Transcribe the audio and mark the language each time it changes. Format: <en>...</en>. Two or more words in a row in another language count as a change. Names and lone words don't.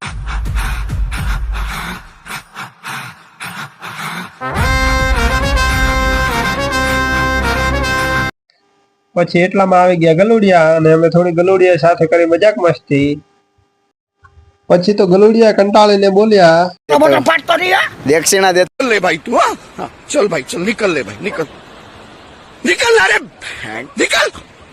<gu>પછી એટલામાં આવી ગયા ગલુડિયા અને અમે થોડી ગલુડિયા સાથે કરી મજાક મસ્તી. પછી તો ગલુડિયા કંટાળીને બોલ્યા,</gu> <hi>दक्षिणा दे ले भाई तू हाँ चल भाई चल निकल ले भाई निकल निकल अरे निकल</hi>